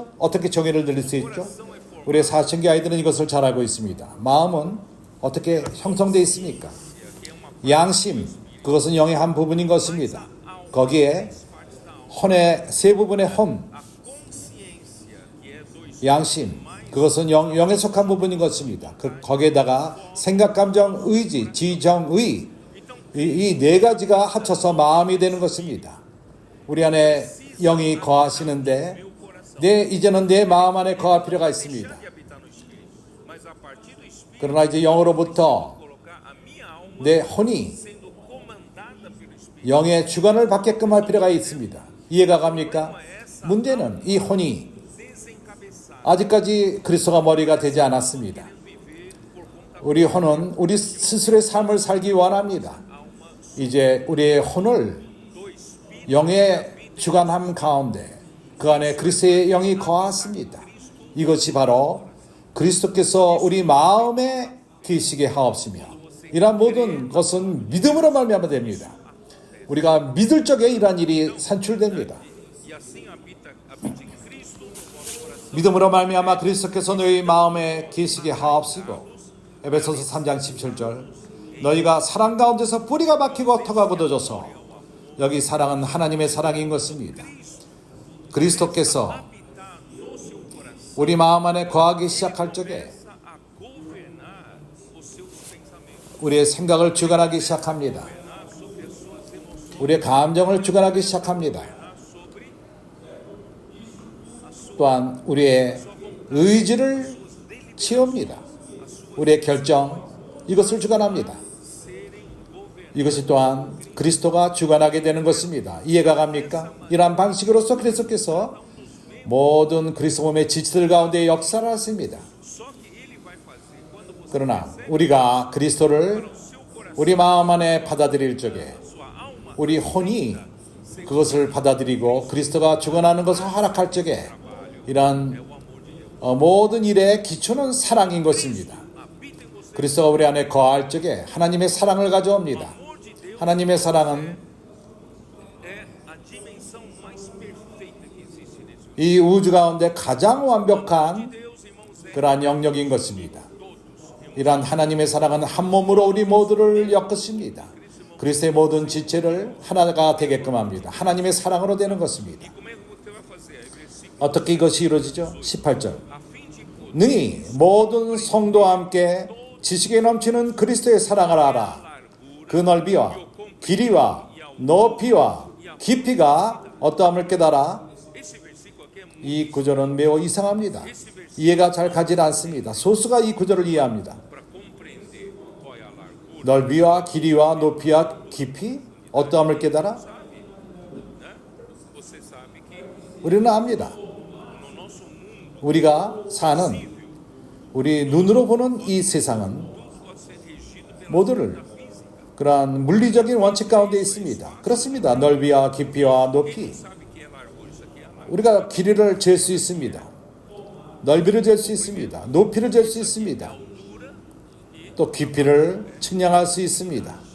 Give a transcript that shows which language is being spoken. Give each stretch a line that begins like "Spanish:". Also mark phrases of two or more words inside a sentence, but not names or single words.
Korean: 어떻게 정의를 드릴 수 있죠? 우리 사춘기 아이들은 이것을 잘 알고 있습니다. 마음은 어떻게 형성되어 있습니까? 양심, 그것은 영의 한 부분인 것입니다. 거기에 혼의 세 부분의 혼,
Portuguese: A consciência, que é do
Korean: 양심, 그것은 영에 속한 부분인 것입니다. 거기에다가 생각, 감정, 의지, 지정의, 이 네 가지가 합쳐서 마음이 되는 것입니다. 우리 안에 영이 거하시는데 이제는 내 마음 안에 거할 필요가 있습니다.
Portuguese: de habitar no espírito, mas a partir do espírito
Korean: 그러나 이제 영으로부터
Portuguese: colocar a minha alma
Korean: 내 혼이
Portuguese: sendo comandada pelo espírito.
Korean: 영의 주관을 받게끔 할 필요가 있습니다. 이해가 갑니까? 문제는 이 혼이
Portuguese: Desencabeçada,
Korean: 아직까지 그리스도가 머리가 되지 않았습니다.
Portuguese: viver por conta
Korean: 우리 혼은 우리 스스로의 삶을 살기 원합니다. 이제 우리의 혼을
Portuguese: do espírito.
Korean: 영의 주관함 가운데 그 안에 그리스도의 영이 거하십니다. 이것이 바로 그리스도께서 우리 마음에 계시게 하옵시며 이러한 모든 것은 믿음으로 말미암아 됩니다. 우리가 믿을 적에 이러한 일이 산출됩니다.
Portuguese: E assim habite Cristo no vosso coração.
Korean: 믿음으로 말미암아 그리스도께서 너희 마음에 계시게 하옵시고 에베소서 3장 17절 너희가 사랑 가운데서 뿌리가 박히고 터가 굳어져서 여기 사랑은 하나님의 사랑인 것입니다. 그리스도께서
Portuguese: Habitar no seu coração.
Korean: 우리 마음 안에 거하기 시작할 적에
Portuguese: Começa a governar os seus pensamentos,
Korean: 우리의 생각을 주관하기 시작합니다.
Portuguese: sobre as suas emoções,
Korean: 우리의 감정을 주관하기 시작합니다.
Portuguese: sobre
Korean: 또한 우리의 의지를 채웁니다. 우리의 결정 이것을 주관합니다. 이것이 또한 그리스도가 주관하게 되는 것입니다. 이해가 갑니까? 이러한 방식으로서 그리스도께서 모든 그리스도 몸의 지체들 가운데 역사를 하십니다.
Portuguese: só que ele vai fazer quando você
Korean: 그러나 우리가 그리스도를 우리 마음 안에 받아들일 적에
Portuguese: sua alma
Korean: 우리 혼이 그것을 받아들이고 그리스도가 주관하는 것을 허락할 적에 이러한 모든 일의 기초는 사랑인 것입니다.
Portuguese: habita em você.
Korean: 그리스도가 우리 안에 거할 적에 하나님의 사랑을 가져옵니다.
Portuguese: O amor de Deus
Korean: 하나님의 사랑은
Portuguese: é a dimensão mais perfeita que existe nesse universo.
Korean: 이 우주 가운데 가장 완벽한
Portuguese: Deus, irmãos, é
Korean: 그러한 영역인 것입니다.
Portuguese: todos.
Korean: 이러한 하나님의 사랑은 한 몸으로 우리 모두를 엮으십니다. 그리스도의 모든 지체를 하나가 되게끔 합니다. 하나님의 사랑으로 되는 것입니다.
Portuguese: Como é que você vai fazer? Aí, versículo,
Korean: 어떻게 이것이 이루어지죠? 18절
Portuguese: a fim de poder
Korean: 능히 모든 성도와 함께 지식에 넘치는 그리스도의 사랑을 알아 그 넓이와 길이와 높이와 깊이가 어떠함을 깨달아.
Portuguese: esse versículo aqui é muito
Korean: 이 구절은 매우 이상합니다. 이해가 잘 가지 않습니다. 소수가 이 구절을 이해합니다.
Portuguese: para compreender qual é a largura.
Korean: 넓이와 길이와 높이와 깊이 어떠함을 깨달아.
Portuguese: Né? Você sabe que
Korean: 우리는 압니다.
Portuguese: no nosso mundo
Korean: 우리가 사는 우리 눈으로 보는 이 세상은
Portuguese: tudo pode ser regido pela
Korean: 모두를
Portuguese: física.
Korean: 그러한 물리적인 원칙 가운데 있습니다. 그렇습니다. 넓이와 깊이와 높이.
Portuguese: sabe que é largura, isso aqui é largura.
Korean: 우리가 길이를 잴 수 있습니다. 넓이를 잴 수 있습니다. 높이를 잴 수 있습니다. 또 깊이를 측량할 수 있습니다.